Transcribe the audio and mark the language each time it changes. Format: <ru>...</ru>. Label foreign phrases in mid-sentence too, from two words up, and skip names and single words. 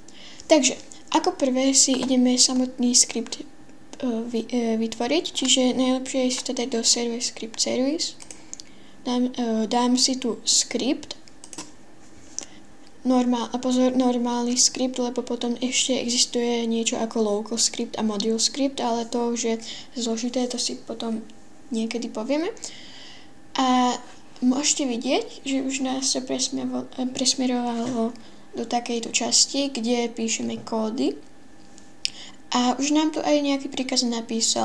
<sk>Takže, ako prvé si ideme samotný skript vytvoriť, čiže najlepšie je si to dať do Service Script Service. Dám si tu skript. Normálny skript, lebo potom ešte existuje niečo ako</sk> <en>local script</en> <sk>a</sk> <en>module script,</en> <sk>ale to už je zložité, to si potom niekedy povieme. A môžete vidieť, že už nás to presmerovalo do takejto časti, kde píšeme kódy. A už nám tu aj nejaký príkaz napísal.</sk>